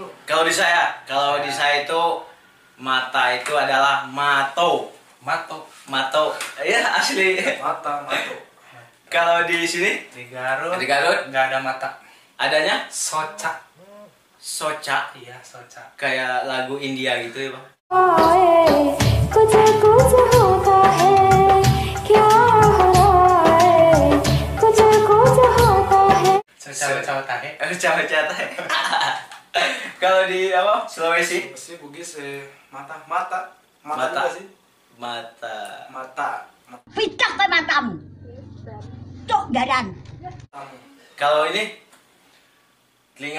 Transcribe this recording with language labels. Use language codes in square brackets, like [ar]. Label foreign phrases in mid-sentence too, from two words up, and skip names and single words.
[id] Kalau di saya itu mata itu adalah mato. Ya, asli. Mata. Kalau di sini Di Garut gak ada mata. adanya Soca. soca, Iya, soca. kayak lagu India gitu ya, Bang. [hi] कुछ कुछ होता है क्या हो रहा है कुछ होता है [id] Soca tahe. Caca. Kalau di apa? Sulawesi? Sulawesi Bugis mata Mata. juga sih. Mata. Picak ke matamu. Cok dadan. Kalau ini telinga.